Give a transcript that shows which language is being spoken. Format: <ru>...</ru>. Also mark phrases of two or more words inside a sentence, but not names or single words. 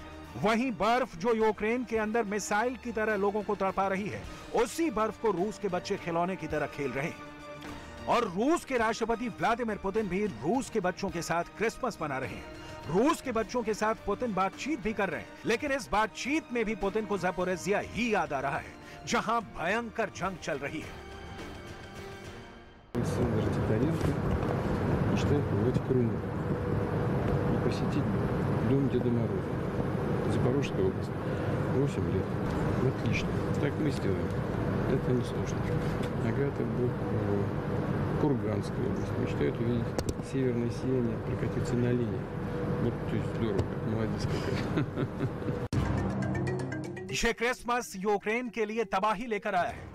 <hi>वहीं बर्फ जो यूक्रेन के अंदर मिसाइल की तरह लोगों को तड़पा रही है, उसी बर्फ को रूस के बच्चे खिलौने की तरह खेल रहे हैं। और रूस के राष्ट्रपति व्लादिमीर पुतिन भी रूस के बच्चों के साथ क्रिसमस मना रहे हैं। रूस के बच्चों के साथ पुतिन बातचीत भी कर रहे हैं, लेकिन इस बातचीत में भी पुतिन को ज़पोरिज्जिया ही याद आ रहा है, जहां भयंकर जंग चल रही है।</hi> <ru>Запорожская область. 8 лет. Отлично. Так мы сделаем. Это не сложно. Агата Бог, Курганская область. Мечтают увидеть северное сияние, прокатиться на линии. Вот, то есть здорово. Молодец какая.</ru> <hi>ये क्रिसमस यूक्रेन के लिए तबाही लेकर आया है।</hi>